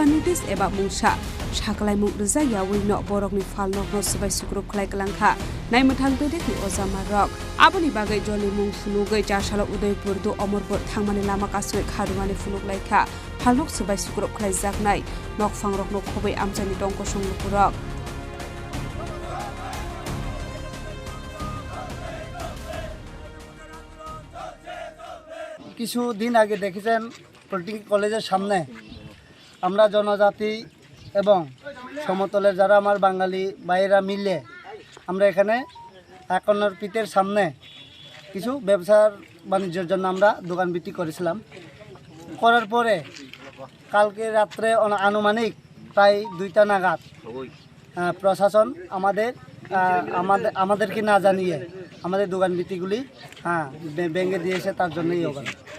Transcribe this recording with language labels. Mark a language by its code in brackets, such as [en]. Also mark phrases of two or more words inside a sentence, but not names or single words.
[trp] notice eba mungsa shaklai mung reza yawi no borokni falnok no subai sukruk khlai klangkha naimuthang bedek ni ozama rok aboni bagai joli mung funugai jasala Udaipur do Omorpur thangmani lama kasoi kharumani funuk laikha falnok subai sukruk khlai jaknai nok fangrok no khobai amsani tongko song Lukurok [bn] কিছু দিন আগে দেখেছেন পলিটেকনিক কলেজের সামনে আমরা জনজাতি এবং সমতলের যারা আমার বাঙালি ভাইয়েরা মিলে আমরা এখানে একন্নর পিতের সামনে কিছু ব্যবসার বাণিজ্যের জন্য আমরা দোকান বিক্রি করেছিলাম করার পরে কালকে রাত্রে আনুমানিক প্রায় 2টা নাগাদ প্রশাসন আমাদেরকে না জানিয়ে আমাদের দোকান বিটিগুলি ভেঙে দিয়েছে, তার জন্যই অবরোধ।